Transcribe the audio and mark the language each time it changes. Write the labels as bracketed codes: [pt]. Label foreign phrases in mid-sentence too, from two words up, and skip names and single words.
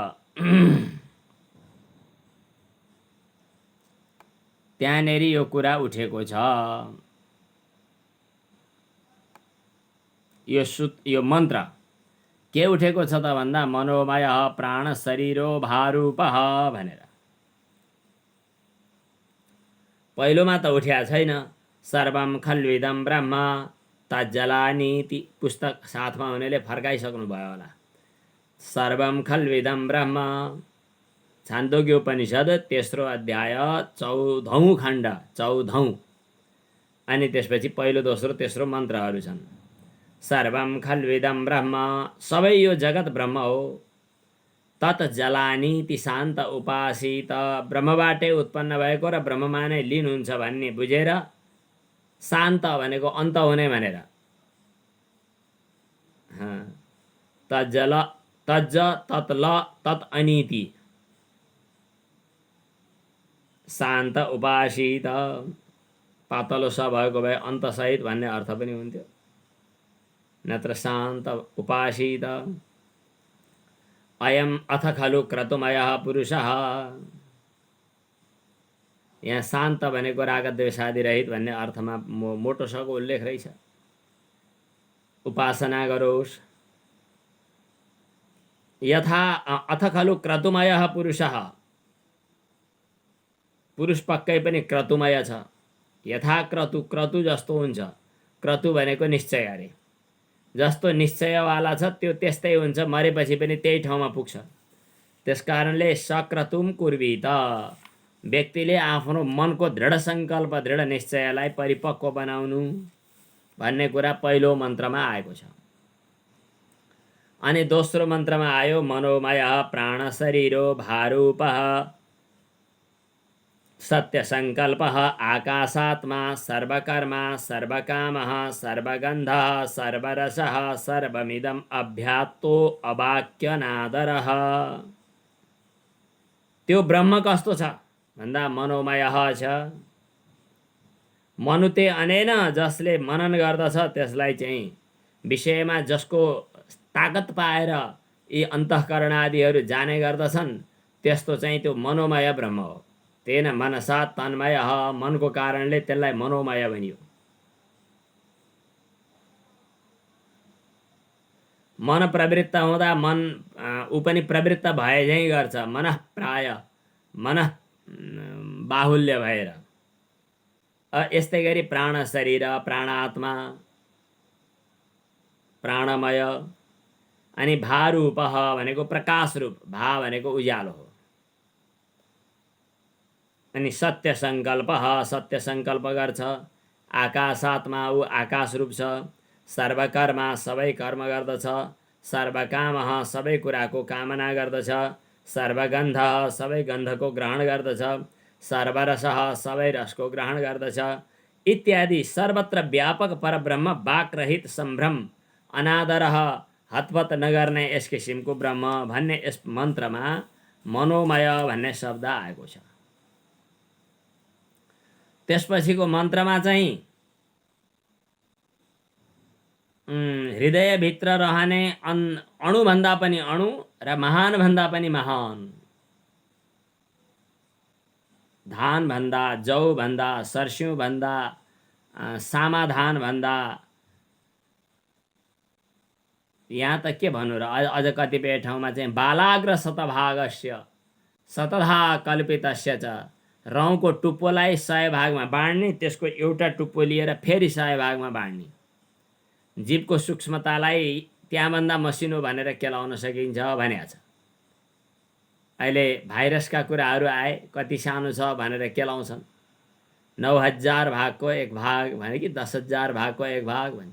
[ne] त्यहाँनेरि यो कुरा उठेको छ। यो मन्त्र के उठेको छ त भन्दा [sa] मनोमय प्राण शरीरो भारूपः [ne] भनेर। पहिलोमा त उठ्या छैन। [sa] सर्वं खल्विदं ब्रह्म तज्जलानीति [ne] पुस्तक साथमा हुनेले फर्काइसक्नु भयो होला। [sa] सर्वं खल्विदं ब्रह्म, [ne] छान्दोग्य उपनिषद तेस्रो अध्याय 14औं खण्ड, 14औं। अनि त्यसपछि पहिलो, दोस्रो, तेस्रो मन्त्रहरू छन्। [sa] सर्वं खल्विदं ब्रह्म, [ne] सबै यो जगत ब्रह्म हो। [sa] तत् जलानीति शान्त उपासित, [ne] ब्रह्मबाटै उत्पन्न भएको र ब्रह्ममा नै लीन हुन्छ भन्ने बुझेर, शान्त भनेको अन्त हुने भनेर, [sa] तज्जल तज्ज तत्ल तत् अनिति शान्त उपासित [ne] पातलो स भएको भए अन्तसहित भन्ने अर्थ पनि हुन्थ्यो। [sa] नत्र शान्त उपासित। अयम अथ खलु क्रतुमयः पुरुषः। [ne] यहाँ शान्त भनेको रागद्वेषादि रहित भन्ने अर्थमा मोटो सको उल्लेख रहेछ। उपासना गरोस्। [sa] यथा अथ खलु क्रतुमयः पुरुषः। [ne] पुरुष पक्कै पनि क्रतुमय छ। [sa] यथा क्रतु, क्रतु [ne] जस्तो हुन्छ। क्रतु भनेको निश्चय अरे। जस्तो निश्चयवाला छ त्यो त्यस्तै हुन्छ, मरेपछि पनि त्यही ठाउँमा पुग्छ। त्यसकारणले [sa] सक्रतुम कुर्वीत। [ne] व्यक्तिले आफ्नो मनको दृढ सङ्कल्प, दृढ निश्चयलाई परिपक्व बनाउनु भन्ने कुरा पहिलो मन्त्रमा आएको छ। अनि दोस्रो मन्त्रमा आयो [sa] मनोमय प्राण शरीरो भारूपः सत्य संकल्प आकाशात्मा सर्वकर्मा सर्वकामः सर्वगन्धः सर्वरसः सर्वमिदं अभ्यात्तो अवाक्यनादरः। [ne] त्यो ब्रह्म कस्तो छ भन्दा मनोमय छ। [sa] मनुते अनेन, [ne] जसले मनन गर्दछ त्यसलाई चाहिँ विषयमा जसको ताकत पाएर यी अन्तःकरण आदिहरू जाने गर्दछन् त्यस्तो चाहिँ त्यो मनोमय ब्रह्म हो। [sa] तेन मनसा तन्मय, [ne] मनको कारणले त्यसलाई मनोमय भनियो। मन प्रवृत्त हुँदा मन ऊ पनि प्रवृत्त भए झैँ गर्छ। [sa] मनः प्राय, मनः बाहुल्य भएर। [ne] यस्तै गरी प्राण शरीर, प्राणात्मा, प्राणमय। अनि भारूपः भनेको प्रकाश रूप, भा भनेको उज्यालो हो। अनि सत्य संकल्प, सत्य संकल्प गर्छ। आकाशात्मा, ऊ आकाश रूप छ। सर्वकर्मा, सबै कर्म गर्दछ। सर्वकाम, सबै कुराको कामना गर्दछ। सर्वगन्ध, सबै गन्धको ग्रहण गर्दछ। सर्वरस, सबै रसको ग्रहण गर्दछ। इत्यादि सर्वत्र व्यापक परब्रह्म, वाक्रहित सम्भ्रम, अनादर, हतपत नगर्ने यस किसिमको ब्रह्म भन्ने यस मन्त्रमा मनोमय भन्ने शब्द आएको छ। त्यसपछिको मन्त्रमा चाहिँ हृदयभित्र रहने अणुभन्दा पनि अणु र महानभन्दा पनि महान, धानभन्दा, जौभन्दा, सर्स्युभन्दा, सामाधानभन्दा, यहाँ त के भन्नु र, अझ कतिपय ठाउँमा चाहिँ [sa] बालाग्र शतभागस्य शतधा कल्पितस्य च। [ne] रौँको टुप्पोलाई 100 भागमा बाँड्ने, त्यसको एउटा टुप्पो लिएर फेरि 100 भागमा बाँड्ने। जीवको सूक्ष्मतालाई त्यहाँभन्दा मसिनो भनेर केलाउन सकिन्छ भनेको छ। अहिले भाइरसका कुराहरू आए, कति सानो छ भनेर केलाउँछन्। 9000 भागको एक भाग भने कि 10,000 भागको एक भाग भन्छ।